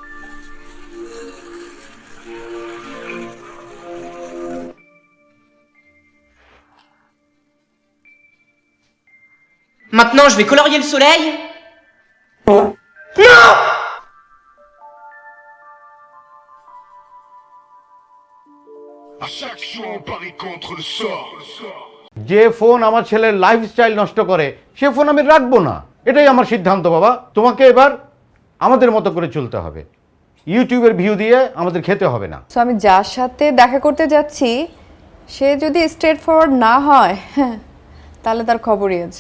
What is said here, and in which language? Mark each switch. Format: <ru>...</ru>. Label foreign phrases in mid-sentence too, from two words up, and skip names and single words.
<fr>Maintenant, je vais colorier le soleil. Non. À chaque fois, on parie contre le sort.</fr> <bn>যে ফোন আমার ছেলের লাইফস্টাইল নষ্ট করে সে ফোন আমি রাখবো না, এটাই আমার সিদ্ধান্ত। বাবা, তোমাকে এবার আমাদের মতো করে চলতে হবে। ইউটিউবের ভিউ দিয়ে আমাদের খেতে হবে না। সো আমি যার সাথে দেখা করতে যাচ্ছি সে যদি</bn> <en>straight forward</en> <bn>না হয় তাহলে তার খবরই আছে।</bn>